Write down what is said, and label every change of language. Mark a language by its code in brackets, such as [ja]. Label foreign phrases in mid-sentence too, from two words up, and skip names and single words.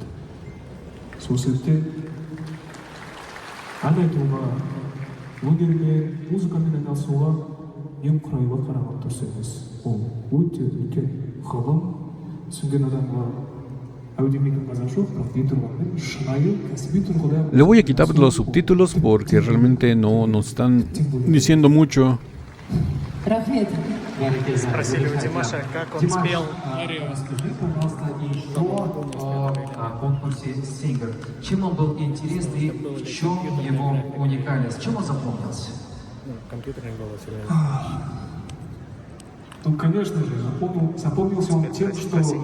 [kk] Сол себептен ән айтуға, өнермен, музыкамен айналысуға немқұрайлы қараған дұрыс емес. Ол өте үлкен ғылым, түсінген адамға әудемейтін қазақ жоқ, бірақ не тұрғанмен шынайы кәсіби тұрғыда. [es] Le voy a quitar los subtítulos porque realmente no nos están diciendo mucho. [kk] Рахмет. [ru] Спросили у Димаша, как он спел. Расскажи, пожалуйста, еще о конкурсе Singer. Чем он был интересный и в чем его уникальность? Чем он запомнился? Ну, конечно же, запомнился он тем, что...